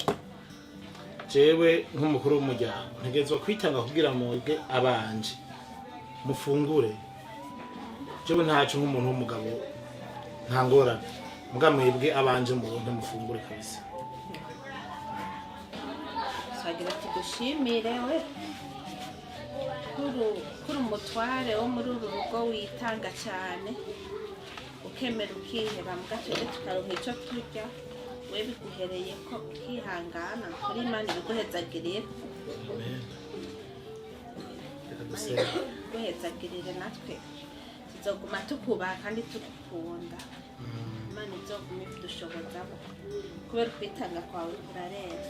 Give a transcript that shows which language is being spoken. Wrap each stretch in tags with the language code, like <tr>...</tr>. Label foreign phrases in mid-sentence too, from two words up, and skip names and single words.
<rn>jewe nk'umukuru w'umuryango ntegezwa kwitanga kugira mwebwe abanje mufungure jewe ntaco nk'umuntu w'umugabo nta ngorane muga mwebwe abanje mubone mufungure kabisa sagira tugushimire we kuri umutware wo muri uru rugo witanga cyane ukemera ukiheba mu gace tukaronka icyo turya we biguhereye ko ukihangana kuri Imana ibiguhezagirire guhezagirire natwe tuzoguma tukubaha kandi tugukunda Imana izoguma idushobozamo kubera kwitanga kwawe kurarenze</rn>